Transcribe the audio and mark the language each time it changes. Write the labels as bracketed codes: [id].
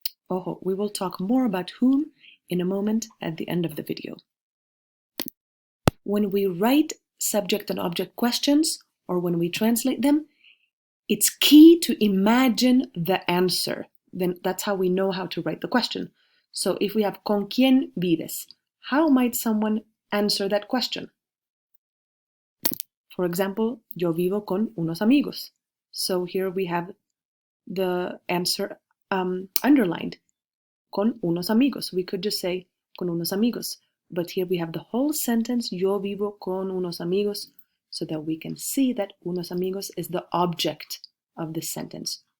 [en] Ojo, we will talk more about whom in a moment at the end of the video. When we write subject and object questions, or when we translate them, it's key to imagine the answer. Then that's how we know how to write the question. So if we have [es] ¿Con quién vives? [en] How might someone answer that question? For example, [es] yo vivo con unos amigos. [en] So here we have the answer underlined. [es] Con unos amigos. [en] We could just say [es] con unos amigos. [en] But here we have the whole sentence, [es] yo vivo con unos amigos, [en] so that we can see that [es] unos amigos [en] is the object of this sentence.